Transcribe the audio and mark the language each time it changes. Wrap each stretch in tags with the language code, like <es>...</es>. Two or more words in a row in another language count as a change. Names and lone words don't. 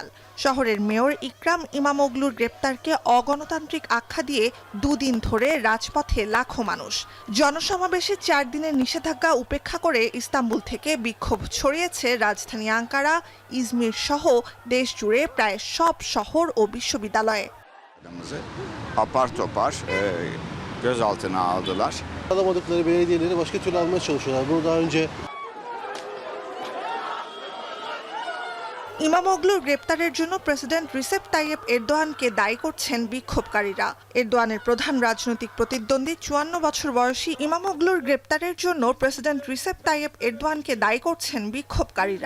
<bn>শহরের মেয়র ইকরাম ইমামোগলুর গ্রেপ্তারকে অগণতান্ত্রিক আখ্যা দিয়ে দুদিন ধরে রাজপথে লাখো মানুষ। জনসমাবেশে 4 দিনের নিষেধাজ্ঞা উপেক্ষা করে ইস্তাম্বুল থেকে বিক্ষোভ ছড়িয়েছে রাজধানী আঙ্কারা, ইজমির সহ দেশ জুড়ে প্রায় সব শহর ও বিশ্ববিদ্যালয়ে।</bn> <tr>Apar topar gözaltına aldılar. Alamadıkları belediyeleri başka türlü almaya çalışıyorlar. Bunu daha önce</tr> <bn>ইমামোগলুর গ্রেপ্তারের জন্য প্রেসিডেন্ট রিসেপ তাইয়েপ এরদোয়ানকে দায়ী করছেন বিক্ষোভকারীরা। এরদোয়ানের প্রধান রাজনৈতিক প্রতিদ্বন্দ্বী 54 বছর বয়সী ইমামোগলুর গ্রেপ্তারের জন্য প্রেসিডেন্ট রিসেপ তাইয়েপ এরদোয়ানকে দায়ী করছেন বিক্ষোভকারীরা।</bn>